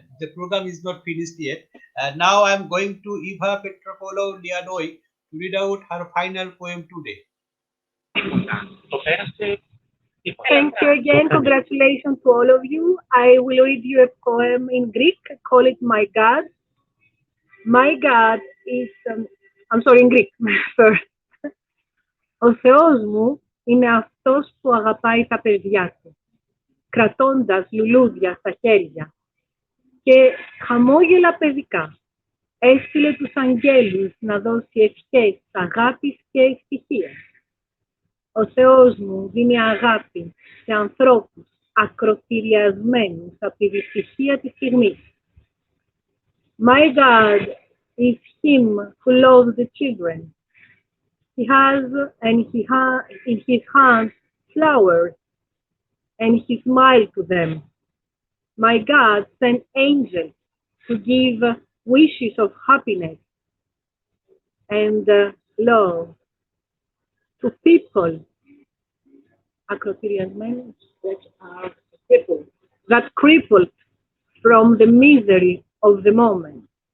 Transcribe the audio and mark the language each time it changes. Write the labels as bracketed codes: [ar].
[en] The program is not finished yet. Now I'm going to Eva Petropoulou Lianoy to read out her final poem today. Thank you again. Congratulations to all of you. I will read you a poem in Greek. Call it My God. My God is, I'm sorry, in Greek first. [el] Ο Θεός μου είναι αυτός που αγαπάει τα παιδιά του, κρατώντας λουλούδια στα χέρια και χαμόγελα παιδικά. Έστειλε τους αγγέλους να δώσει ευχές αγάπης και ευτυχίας. Ο Θεός μου δίνει αγάπη σε ανθρώπους ακροτηριασμένους από τη δυστυχία της στιγμής. [en] My God is him who loves the children. He has in his hands flowers, and he smiles to them. My God sent angels to give wishes of happiness and love to people that crippled from the misery of the moment.